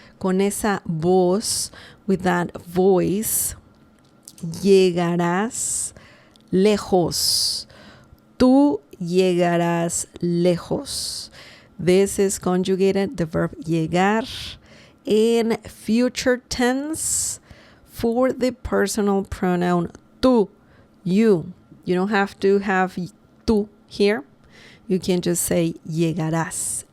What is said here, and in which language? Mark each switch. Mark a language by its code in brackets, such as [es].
[es] Con esa voz, [en] with that voice, [es] llegarás lejos. Tú llegarás lejos. [en] This is conjugated, the verb llegar, in future tense for the personal pronoun tú, you. You don't have to have tú here. You can just say llegarás.